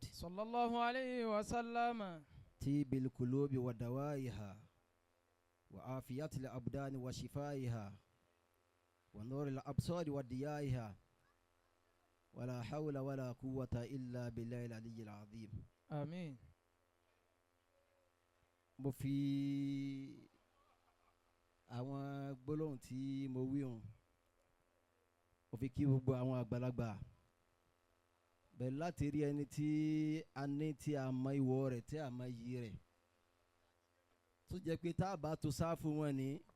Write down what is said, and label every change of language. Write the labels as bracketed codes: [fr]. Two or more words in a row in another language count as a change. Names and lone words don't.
[ar] صلى الله عليه وسلم. طيب القلوب ودوائها وعافية الأبدان وشفائها ونور الأبصار وديائها ولا حول ولا قوة إلا بالله العلي العظيم. آمين. [yo] mo fi àwọn gbólóhùn tí mo wí hùn mo fi kí gbogbo àwọn àgbàlagbà bẹ́ẹ̀ láti rí ẹni tí a ní tí a mọ ìwọ rẹ̀ tí a mọ iyì rẹ̀ tó jẹ́ pé tá a bá tó sáfù wọn ní